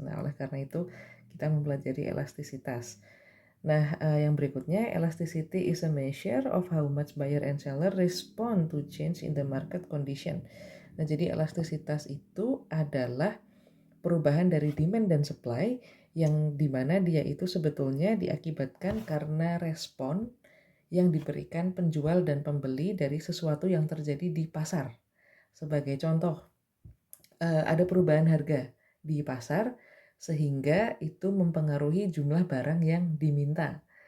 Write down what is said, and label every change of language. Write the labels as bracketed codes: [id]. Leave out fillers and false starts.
[id] Nah, oleh karena itu kita mempelajari elastisitas. Nah, yang berikutnya, [en] elasticity is a measure of how much buyer and seller respond to change in the market condition. [id] Nah, jadi elastisitas itu adalah perubahan dari demand dan supply yang dimana dia itu sebetulnya diakibatkan karena respon yang diberikan penjual dan pembeli dari sesuatu yang terjadi di pasar. Sebagai contoh, ada perubahan harga di pasar sehingga itu mempengaruhi jumlah barang yang diminta.